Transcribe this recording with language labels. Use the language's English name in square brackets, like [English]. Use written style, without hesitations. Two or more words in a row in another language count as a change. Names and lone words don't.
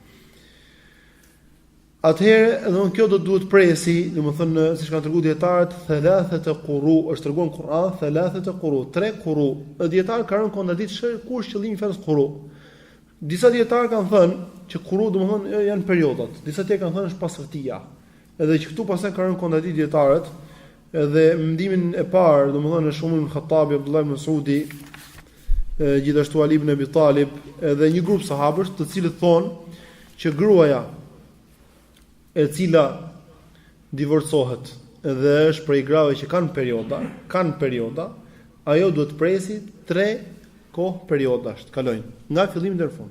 [Albanian] Atëherë, kjo do duhet presi, siç kanë treguar dietarët, [Arabic] ثلاثة قروء, [Albanian] është treguar në Kur'an [Arabic] ثلاثة قروء, [Albanian] 3 quru. Dietarët kanë rënë kontradiktë kush qëllimi i fjalës quru. Disa dietarë kanë thënë që quru domethënë janë periodat. Disa tjerë kanë thënë është pasërtia. Edhe që këtu pastaj kanë rënë kontradiktë dietarët, edhe mendimin e parë, domethënë është Umar ibn Khattabi, Abdullah ibn Mas'udi, gjithashtu Ali ibn Abi Talib, edhe një grup sahabësh, të cilët thonë që gruaja e cila divorcohet dhe është prej grave që kanë perioda, ajo duhet presi 3 kohë periodash të kalojnë, nga fillimi deri në fund.